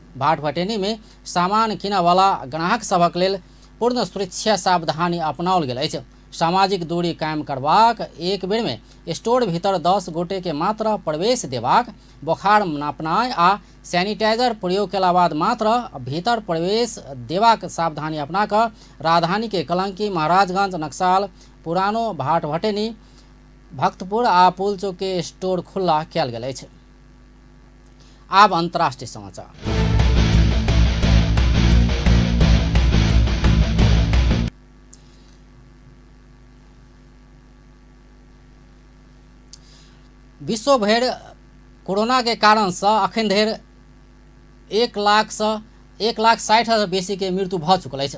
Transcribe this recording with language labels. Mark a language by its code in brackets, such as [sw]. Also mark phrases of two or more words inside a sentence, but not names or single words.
[mai] भाट भटेनी में सामान किनयवला ग्राहक सभक लेल पूर्ण सुरक्षा सावधानी अपनाओल गेल अछि। सामाजिक दूरी कायम करबाक एक बेर में स्टोर भीतर 10 गोटे के मात्र प्रवेश देबाक, बोखार नापनाय आ सैनिटाइजर प्रयोग केला बाद मात्र भीतर प्रवेश देबाक सावधानी अपना कऽ राजधानी के कलंकी, महाराजगंज, नक्साल, पुरानो भाट भटेनी, भक्तपुर आ पुलचौक के स्टोर खुला कयल गेल अछि। आब अंतर्राष्ट्रीय समाचार। विश्व भरि कोरोना के कारण से अखन धरि 1,60,000 बेसी के मृत्यु भऽ चुकल अछि।